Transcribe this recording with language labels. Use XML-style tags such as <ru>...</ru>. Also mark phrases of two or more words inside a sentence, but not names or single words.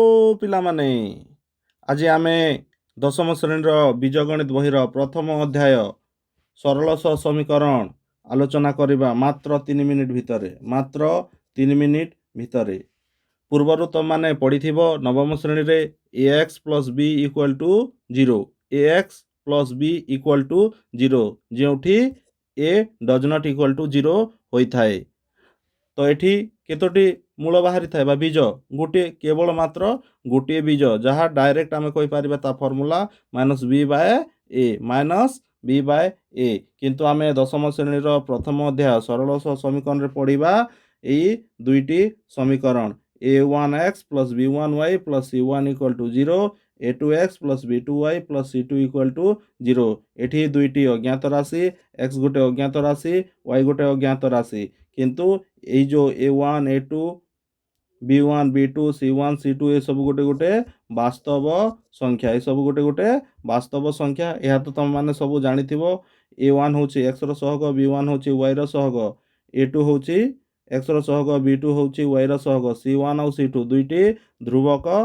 <or>ପିଲାମାନେ ଆଜି ଆମେ ଦଶମ ଶ୍ରେଣୀର ବୀଜଗଣିତ ବହିର ପ୍ରଥମ ଅଧ୍ୟାୟ ସରଳ ସହ ସମୀକରଣ ଆଲୋଚନା କରିବା ମାତ୍ର 3 ମିନିଟ୍ ଭିତରେ। ପୂର୍ବରୁ ତୁମମାନେ ପଢ଼ିଥିବ ନବମ ଶ୍ରେଣୀରେ ax + b = 0 ax + b = 0 ଯେଉଁଠି</or> <en>a does not equal to 0</en> <or>ହୋଇଥାଏ। ତ ଏଠି କେତୋଟି ମୂଳ ବାହାରିଥାଏ ବା ବୀଜ ଗୋଟିଏ କେବଳ ମାତ୍ର ଗୋଟିଏ ବୀଜ ଯାହା ଡାଇରେକ୍ଟ ଆମେ କହିପାରିବା ତା ଫର୍ମୁଲା -b/a କିନ୍ତୁ ଆମେ ଦଶମ ଶ୍ରେଣୀର ପ୍ରଥମ ଅଧ୍ୟାୟ ସରଳ ସହ ସମୀକରଣରେ ପଢ଼ିବା ଏଇ ଦୁଇଟି ସମୀକରଣ a1x + b1y + c1 = 0 a2x + b2y + c2 = 0 ଏଠି ଦୁଇଟି ଅଜ୍ଞାତ ରାଶି x ଗୋଟେ ଅଜ୍ଞାତ ରାଶି y ଗୋଟେ ଅଜ୍ଞାତ ରାଶି କିନ୍ତୁ এই जो a1 a2 b1 b2 c1 c2 ଏସବୁ ଗୋଟେ ବାସ୍ତବ ସଂଖ୍ୟା ଏସବୁ ଗୋଟେ ବାସ୍ତବ ସଂଖ୍ୟା ଏହା ତ ତମମାନେ ସବୁ ଜାଣିଥିବ a1 ହେଉଛି x ର ସହଗ b1 ହେଉଛି y ର ସହଗ a2 ହେଉଛି x ର ସହଗ b2 ହେଉଛି y ର ସହଗ c1 ଆଉ c2 ଦୁଇଟି ଧ୍ରୁବକ</or>